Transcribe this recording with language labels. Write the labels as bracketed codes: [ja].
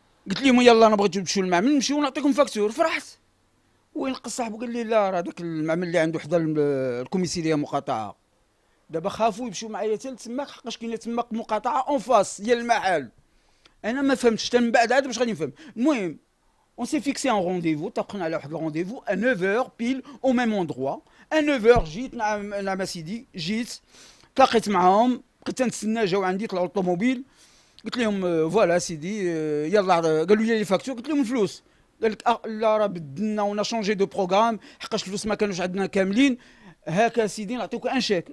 [ar] قلت لهم يلا انا بغيت تمشيو للمعمل نمشيو ونعطيكم فاكتور. فرحت. وين لقى صاحبو قال لي لا راه داك المعمل اللي عنده حدا الكوميساريه مقاطعه، دابا خافوا يمشيو معايا حتى لتماك حقاش كاينه تماك مقاطعه اون فاس ديال المحل. انا ما فهمتش حتى من بعد عاد باش غادي نفهم. [fr] المهم on s'est fixé un rendez-vous، [ar] اتفقنا على واحد الرونديفو [fr] à 9h pile au même endroit. à 9h [ar] جيت نعم سيدي، جيت تلاقيت معاهم، بقيت تنتسنى، جاو عندي طلعوا الطوموبيل، قلت لهم فوالا سيدي يلا. قالوا لي فاكتور، قلت لهم الفلوس. قال لك لا راه بدلنا ونا شونجي دو بروغرام حقاش الفلوس ما كانوش عندنا كاملين، هاكا سيدي نعطيوك ان شيك.